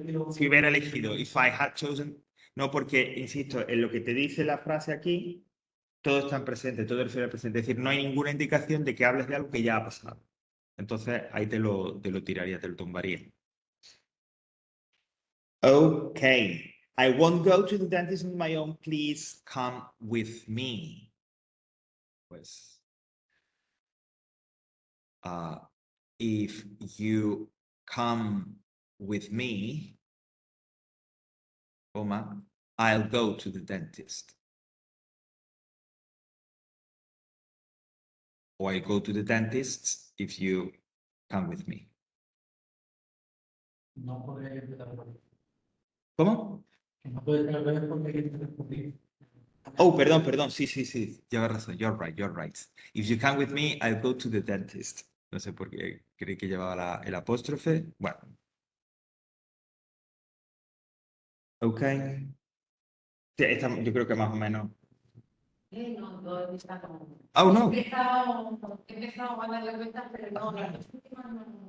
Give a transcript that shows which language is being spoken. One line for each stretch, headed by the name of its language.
Spanish: Si hubiera elegido,
English: if I had chosen,
Spanish: no, porque, insisto, en lo que te dice la frase aquí, todo está en presente, todo refiere al presente. Es decir, no hay ninguna indicación de que hables de algo que ya ha pasado. Entonces, ahí te lo tiraría, te lo tumbaría.
English: Okay. I won't go to the dentist on my own. Please come with me. Pues, if you come with me, I'll go to the dentist. Or I'll go to the dentist if you come with me.
Spanish: no puede empezar por ahí. ¿Cómo? Que no puede ser al revés porque hay que empezar por ahí. Oh, perdón. Sí. Llevas razón.
English: You're right. If you come with me, I'll go to the dentist.
Spanish: No sé por qué creí que llevaba el apóstrofe. Bueno. Ok. Sí, yo creo que más o menos. No, he empezado. Oh, no. He empezado a darle vueltas, pero no, las últimas no.